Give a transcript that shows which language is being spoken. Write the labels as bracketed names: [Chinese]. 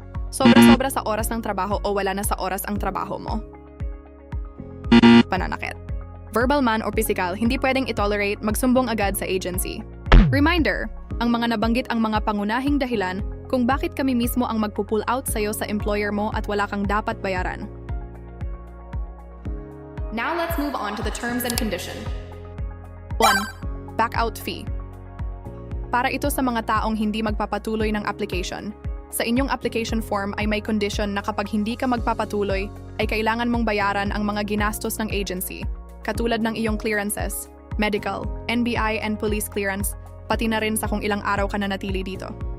[Filipino] Sobra-sobra sa oras ng trabaho o wala na sa oras ang trabaho mo. Pananakit. Verbal man o physical, hindi pwedeng itolerate, magsumbong agad sa agency. Reminder, ang mga nabanggit ang mga pangunahing dahilan kung bakit kami mismo ang magpupull out sa'yo sa employer mo at wala kang dapat bayaran. [English] Now let's move on to the terms and condition. 1. Back-out fee. [Filipino] Para ito sa mga taong hindi magpapatuloy ng application. Sa inyong application form ay may condition na kapag hindi ka magpapatuloy, ay kailangan mong bayaran ang mga ginastos ng agency, katulad ng iyong clearances, medical, NBI and police clearance, pati na rin sa kung ilang araw ka na natili dito.